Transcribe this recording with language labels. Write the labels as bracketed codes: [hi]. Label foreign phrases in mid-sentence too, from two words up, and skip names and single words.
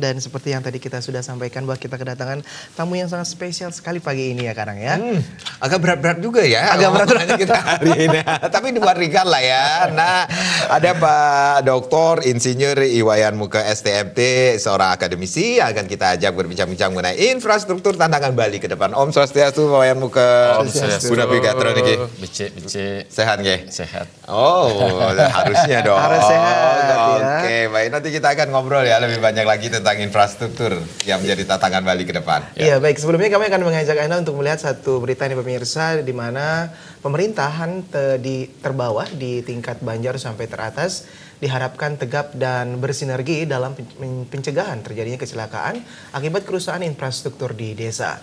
[id] Dan seperti yang tadi kita sudah sampaikan bahwa kita kedatangan tamu yang sangat spesial sekali pagi ini ya Karang ya. Agak berat-berat juga ya. Agak berat-berat kita hari ini. Tapi di luar ringan lah ya. Nah, ada Pak Dr. Insinyur Iwayan Muka STMT, seorang akademisi yang akan kita ajak berbincang-bincang mengenai infrastruktur tantangan Bali ke depan. [ban] Om Swastiastu, Iwayan Muka. Om Swastiastu. Bunda Pigatro niki. Becek. [id] Sehat nggih? Sehat. Oh, harusnya dong. Harus sehat, ya. Oke, baik. Nanti kita akan ngobrol ya lebih banyak lagi tentang infrastruktur yang menjadi tantangan Bali ke depan. Iya, baik. Sebelumnya kami akan mengajak Anda untuk melihat satu berita nih pemirsa, di mana pemerintahan terbawah di tingkat Banjar sampai teratas diharapkan tegap dan bersinergi dalam pencegahan terjadinya kecelakaan akibat kerusakan infrastruktur di desa.